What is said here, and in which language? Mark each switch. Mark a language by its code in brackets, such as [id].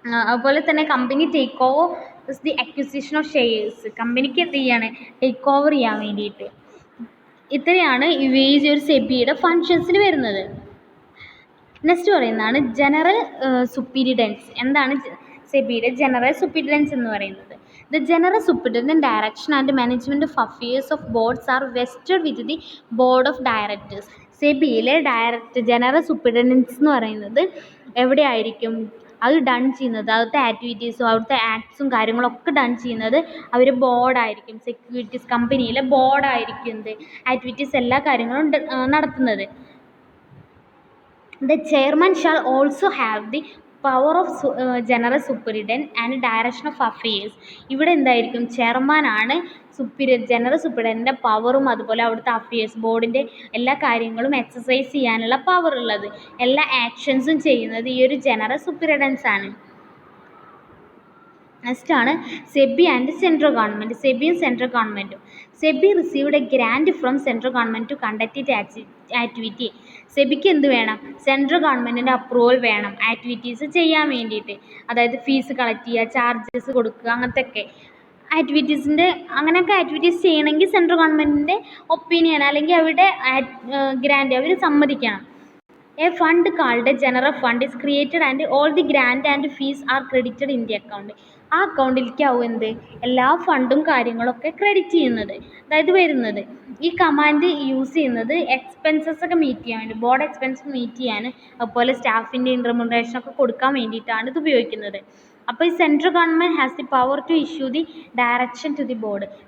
[ml] അതുപോലെ തന്നെ company take over the acquisition of shares. കമ്പനിക്ക് എന്ത് ചെയ്യാണ്? ടേക്ക് ഓവർ ചെയ്യാൻ വേണ്ടിയിട്ട്. ഇത്രയാണ് ഈ ഒരു സെബിയുടെ ഫങ്ഷൻസിൽ വരുന്നത്. നെക്സ്റ്റ് പറയുന്നതാണ് ജനറൽ സുപ്പീരിയഡൻസ്. എന്താണ് സെബിയുടെ ജനറൽ സുപ്പീരിയഡൻസ് എന്ന് പറയുന്നത്? [en] The general superintendent direction and management of affairs of boards are vested with the board of directors. [ml] സെബിയിലെ general സൂപ്രണ്ടൻസ് എന്ന് പറയുന്നത് എവിടെയായിരിക്കും അത് ഡൺ ചെയ്യുന്നത്? അവിടുത്തെ ആക്ടിവിറ്റീസും അവിടുത്തെ ആക്ട്സും കാര്യങ്ങളൊക്കെ ഡൺ ചെയ്യുന്നത് അവർ ബോർഡായിരിക്കും. സെക്യൂരിറ്റീസ് കമ്പനിയിലെ ബോർഡായിരിക്കും ആക്ടിവിറ്റീസ് എല്ലാ കാര്യങ്ങളും നടത്തുന്നത്. [en] The chairman shall also have the power of general superintendent and direction of affairs. [ml] ഇവിടെ എന്തായിരിക്കും? ചെയർമാനാണ് ജനറൽ സൂപ്രണ്ടൻ്റെ പവറും അതുപോലെ അവിടുത്തെ അഫയേഴ്സ് ബോർഡിൻ്റെ എല്ലാ കാര്യങ്ങളും എക്സസൈസ് ചെയ്യാനുള്ള പവർ ഉള്ളത്, എല്ലാ ആക്ഷൻസും ചെയ്യുന്നത് ഈ ഒരു ജനറൽ സൂപ്രണ്ടൻസ് ആണ്. നെക്സ്റ്റ് ആണ് SEBI and central government. സെബിയും central ഗവൺമെൻറ്റും. [en] SEBI received a grant from central government to conduct it activity. [ml] സെബിക്ക് എന്ത് വേണം? സെൻട്രൽ ഗവൺമെൻറ്റിൻ്റെ അപ്രൂവൽ വേണം ആക്ടിവിറ്റീസ് ചെയ്യാൻ വേണ്ടിയിട്ട്. അതായത് ഫീസ് കളക്ട് ചെയ്യുക, ചാർജസ് കൊടുക്കുക, അങ്ങനത്തെ ആക്ടിവിറ്റീസിൻ്റെ അങ്ങനെയൊക്കെ ആക്ടിവിറ്റീസ് ചെയ്യണമെങ്കിൽ സെൻട്രൽ ഗവൺമെൻറ്റിൻ്റെ ഒപ്പീനിയൻ അല്ലെങ്കിൽ അവരുടെ ഗ്രാൻഡ് അവർ സമ്മതിക്കണം. [en] A fund called a general fund is created and all the grant and fees are credited in the account. [ml] ആ അക്കൗണ്ടിലേക്കാവും എന്ത്? എല്ലാ ഫണ്ടും കാര്യങ്ങളൊക്കെ ക്രെഡിറ്റ് ചെയ്യുന്നത്, അതായത് വരുന്നത്. ഈ കമാൻഡ് യൂസ് ചെയ്യുന്നത് എക്സ്പെൻസസ് ഒക്കെ മീറ്റ് ചെയ്യാൻ വേണ്ടി, ബോർഡ് എക്സ്പെൻസ് മീറ്റ് ചെയ്യാൻ, അതുപോലെ സ്റ്റാഫിൻ്റെ റിമ്യൂണറേഷൻ ഒക്കെ കൊടുക്കാൻ വേണ്ടിയിട്ടാണ് ഇത് ഉപയോഗിക്കുന്നത്. അപ്പോൾ ഈ [en] Central government has the power to issue the direction to the board.